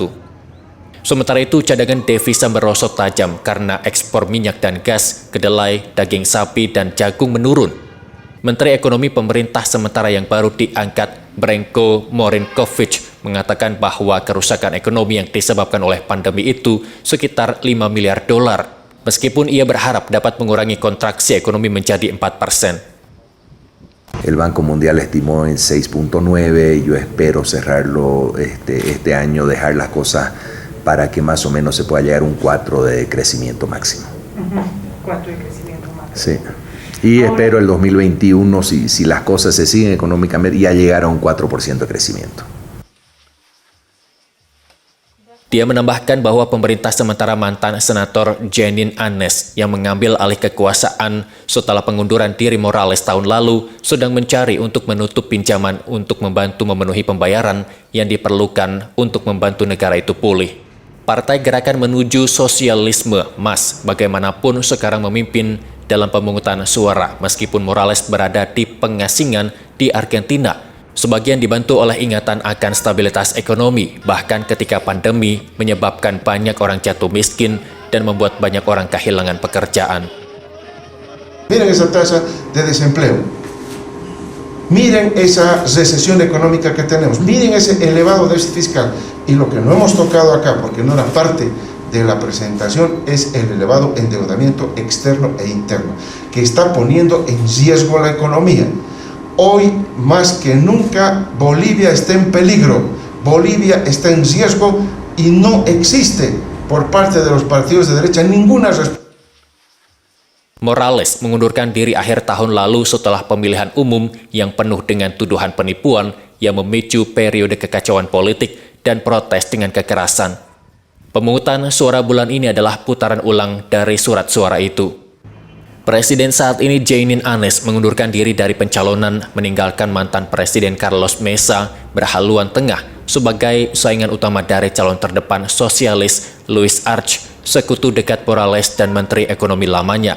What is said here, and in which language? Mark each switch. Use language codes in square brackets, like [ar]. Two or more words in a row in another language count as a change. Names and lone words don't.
[id] Sementara itu, cadangan devisa merosot tajam karena ekspor minyak dan gas, kedelai, daging sapi, dan jagung menurun. Menteri Ekonomi Pemerintah sementara yang baru diangkat, Branko Marinkovic, mengatakan bahwa kerusakan ekonomi yang disebabkan oleh pandemi itu sekitar 5 miliar dolar, meskipun ia berharap dapat mengurangi kontraksi ekonomi menjadi 4%. [es] El Banco Mundial estimó en 6.9, yo espero cerrarlo este año, dejar las cosas para que más o menos se pueda llegar a un 4 de crecimiento máximo. 4 de crecimiento máximo. Sí. Y espero el 2021, si las cosas se siguen económicamente, ya llegar a un 4% de crecimiento. [id] Dia menambahkan bahwa pemerintah sementara mantan senator Jeanine Áñez yang mengambil alih kekuasaan setelah pengunduran diri Morales tahun lalu sedang mencari untuk menutup pinjaman untuk membantu memenuhi pembayaran yang diperlukan untuk membantu negara itu pulih. Partai Gerakan Menuju Sosialisme MAS bagaimanapun sekarang memimpin dalam pemungutan suara meskipun Morales berada di pengasingan di Argentina. Sebagian dibantu oleh ingatan akan stabilitas ekonomi, bahkan ketika pandemi menyebabkan banyak orang jatuh miskin dan membuat banyak orang kehilangan pekerjaan. [es] Miren esa tasa de desempleo, miren esa recesión económica que tenemos, miren ese elevado déficit fiscal. Y lo que no hemos tocado acá, porque no era parte de la presentación, es el elevado endeudamiento externo e interno, que está poniendo en riesgo la economía. Hoy, más que nunca, Bolivia está en peligro, Bolivia está en riesgo y no existe por parte de los partidos de derecha ninguna respuesta. [id] Morales mengundurkan diri akhir tahun lalu setelah pemilihan umum yang penuh dengan tuduhan penipuan yang memicu periode kekacauan politik dan protes dengan kekerasan. Pemungutan suara bulan ini adalah putaran ulang dari surat suara itu. Presiden saat ini Jeanine Áñez mengundurkan diri dari pencalonan meninggalkan mantan Presiden Carlos Mesa berhaluan tengah sebagai saingan utama dari calon terdepan sosialis Luis Arce, sekutu dekat Morales dan Menteri Ekonomi lamanya.